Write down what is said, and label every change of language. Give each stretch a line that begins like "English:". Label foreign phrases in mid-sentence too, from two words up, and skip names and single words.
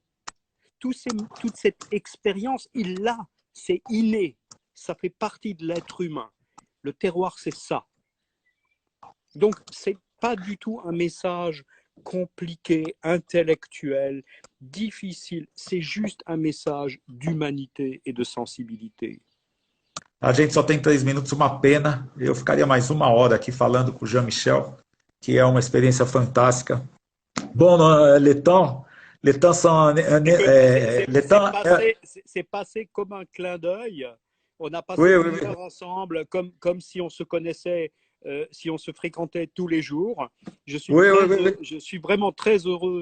French: Toute cette expérience, il l'a, c'est inné, ça fait partie de l'être humain. Le terroir, c'est ça. Donc, ce n'est pas du tout un message compliqué, intellectuel, difficile, c'est juste un message d'humanité et de sensibilité.
Portuguese: A gente só tem 3 minutos, uma pena. Eu ficaria mais 1 hora aqui falando com o Jean-Michel, que é uma experiência fantástica.
French: Bon, les temps sont, les temps, C'est passé comme un clin d'œil. On a passé oui, oui, une oui, heure ensemble, comme si on se connaissait, si on se fréquentait tous les jours. oui, oui, oui, oui. Je suis vraiment très heureux